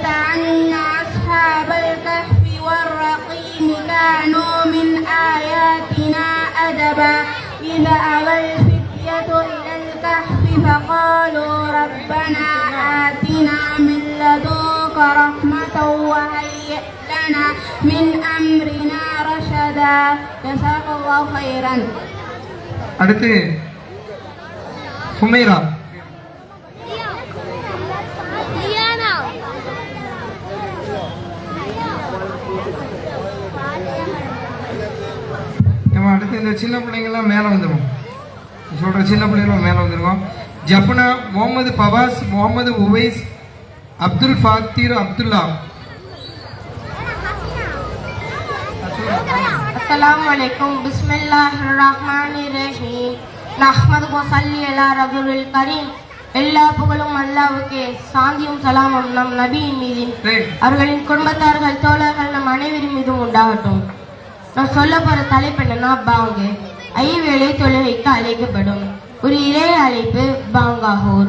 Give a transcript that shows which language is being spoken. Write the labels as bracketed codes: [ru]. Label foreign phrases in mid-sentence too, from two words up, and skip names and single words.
[ar] أن أصحاب الكهف والرقيم كانوا من آياتنا أدبا إذا أوى الفتية إلى الكهف فقالوا ربنا آتنا من لدنك رحمة وهيئ لنا من أمرنا رشدا جزاك الله خيرا. [ta] அடுத்து ஹுமைரா. அடுத்து இந்த சின்ன பிள்ளைங்கள்லாம் மேலே வந்துடும். சொல்கிற சின்ன பிள்ளைங்களும் மேலே வந்துருக்கோம். ஜப்னா, முகமது பவாஸ், முகமது உவைஸ், அப்துல் ஃபாத்தீர், அப்துல்லா. [ar] السلام عليكم بسم الله الرحمن الرحيم نحمده ونصلي على رسوله الكريم. [ta] எல்லா புகழும் அல்லாஹ்வுக்கே, சாந்தியும் சலாமும் நம் நபியின் மீதும் அவர்களின் குடும்பத்தார்கள் தோழர்கள் நம் அனைவரின் மீதும் உண்டாகட்டும். நான் சொல்ல போற தலைப்பு என்னன்னா பாங்கு. ஐவேளை தொழுகைக்கு அழைக்கப்படும் ஒரு இறை அழைப்பு பாங்காகூர்.